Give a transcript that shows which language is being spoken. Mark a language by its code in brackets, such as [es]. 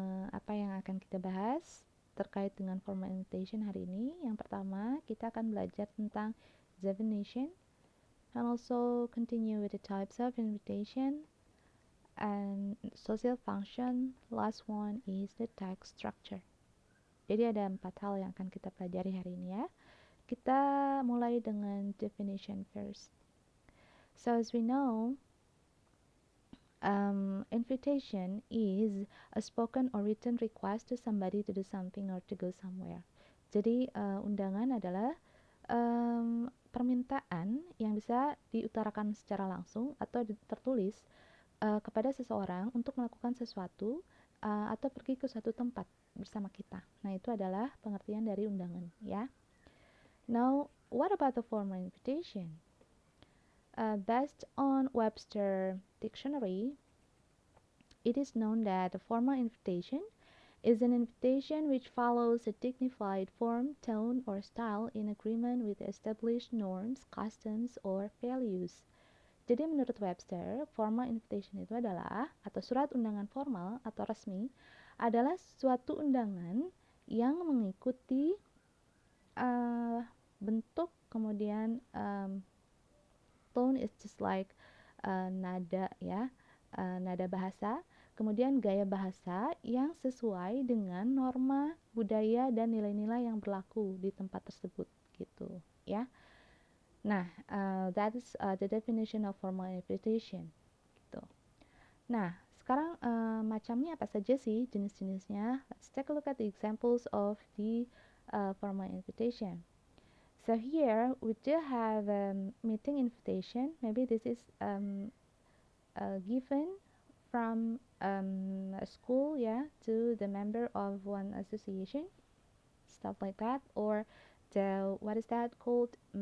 [id] Apa yang akan kita bahas terkait dengan formal invitation hari ini? Yang pertama, kita akan belajar tentang [en] definition and also continue with the types of invitation and social function. Last one is the text structure. [id] Jadi ada 4 hal yang akan kita pelajari hari ini ya. Kita mulai dengan [en] definition first. So as we know, invitation is a spoken or written request to somebody to do something or to go somewhere. [id] Jadi undangan adalah permintaan yang bisa diutarakan secara langsung atau tertulis kepada seseorang untuk melakukan sesuatu atau pergi ke suatu tempat bersama kita. Nah, itu adalah pengertian dari undangan ya. [en] Now, what about the formal invitation? Based on Webster Dictionary, it is known that a formal invitation is an invitation which follows a dignified form, tone, or style in agreement with established norms, customs, or values. [id] Jadi menurut Webster, formal invitation itu adalah, atau surat undangan formal atau resmi, adalah suatu undangan yang mengikuti bentuk, kemudian [en] tone is just like [id] nada ya, nada bahasa, kemudian gaya bahasa yang sesuai dengan norma budaya dan nilai-nilai yang berlaku di tempat tersebut gitu ya. [en] Nah, that is the definition of formal invitation gitu. [id] Nah, sekarang macamnya apa saja sih jenis-jenisnya? [en] Let's take a look at the examples of the formal invitation. So here we do have meeting invitation. Maybe this is given from a school, yeah, to the member of one association, stuff like that, or the what is that called?